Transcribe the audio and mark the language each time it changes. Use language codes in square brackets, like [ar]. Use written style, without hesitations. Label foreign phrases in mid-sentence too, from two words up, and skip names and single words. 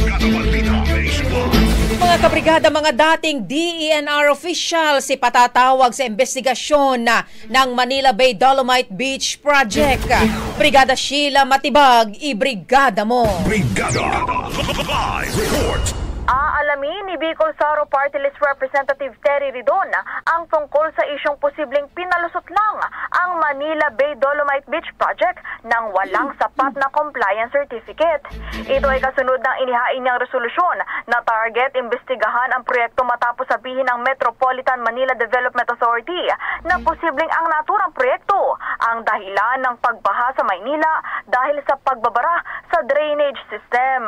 [tl] Mga kabrigada, mga dating DENR officials ipatatawag sa investigasyon ng Manila Bay Dolomite Beach Project. Brigada Sheila Matibag, ibrigada mo. Brigada Live Report. Aalamin ni Bicol Saro Party List Representative Terry Ridon ang tungkol sa isyong posibleng pinalusot lang ang Manila Bay Dolomite Beach Project nang walang sapat na [en] compliance certificate. [tl] Ito ay kasunod ng inihain niyang resolusyon na target imbestigahan ang proyekto matapos sabihin ng Metropolitan Manila Development Authority na posibleng ang naturang proyekto ang dahilan ng pagbaha sa Maynila dahil sa pagbabara sa [en] drainage system.